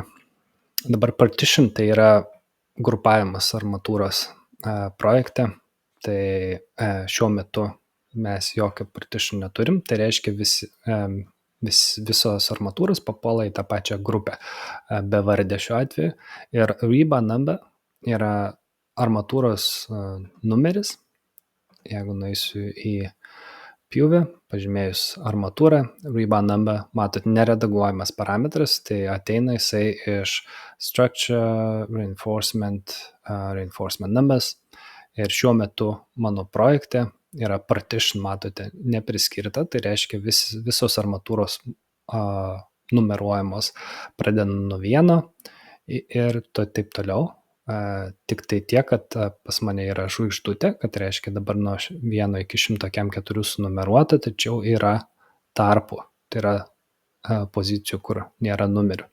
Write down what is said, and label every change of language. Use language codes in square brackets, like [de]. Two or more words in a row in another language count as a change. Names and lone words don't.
[lt] Dabar partition tai yra grupavimas armatūros projekte, tai šiuo metu mes jokio partition neturim, tai reiškia visos armatūros papuola į tą pačią grupę, bevardė šiuo atveju. Ir [en] rebar number [lt] yra armatūros numeris. Jeigu nueisiu į pjūvį, pažymėjus armatūrą, [en] rebar number, [lt] matot, neredaguojamas parametras, tai ateina jisai iš [en] structure, reinforcement numbers. [lt] Ir šiuo metu mano projekte yra partition, matote, nepriskirta, tai reiškia visos armatūros numeruojamos pradedant nuo 1 ir taip toliau. Tik tai tiek, kad pas mane yra žvaigždutė, kad reiškia dabar nuo 1 iki 104 sunumeruota, tačiau yra tarpų, tai yra pozicijų, kur nėra numerių.